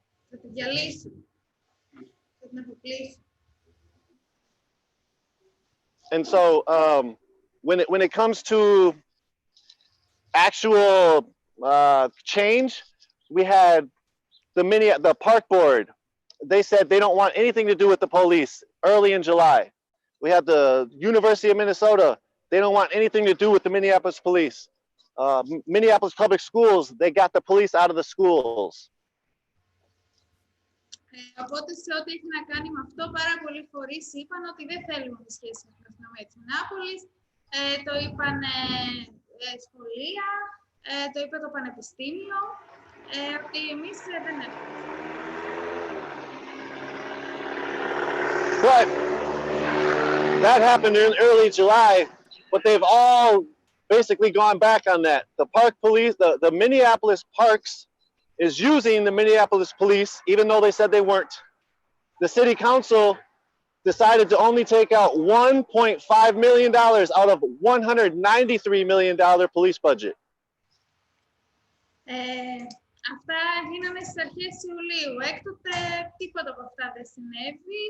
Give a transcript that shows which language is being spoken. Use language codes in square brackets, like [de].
[el] Θα τη διαλύσουν, θα την αποκλείσουν. [en] And so when it comes to actual change, we had the park board. They said they don't want anything to do with the police early in July. We had the University of Minnesota. They don't want anything to do with the Minneapolis police. Minneapolis public schools, they got the police out of the schools. [el] Οπότε σε ό,τι έχει να κάνει με αυτό, πάρα πολλοί φορείς είπαν ότι δεν θέλουμε τη σχέση με την αστυνομία της Μινεάπολης. Το είπαν σχολεία, το είπε το πανεπιστήμιο, ότι εμείς δεν έχουμε. [en] But that happened in early July, but they've all basically gone back on that. The park police, the Minneapolis Parks is using the Minneapolis police, even though they said they weren't. The city council decided to only take out $1.5 million out of $193 million police budget. [el] Αυτά γίνανε στις αρχές Ιουλίου. Έκτοτε τίποτα από αυτά δεν συνέβη.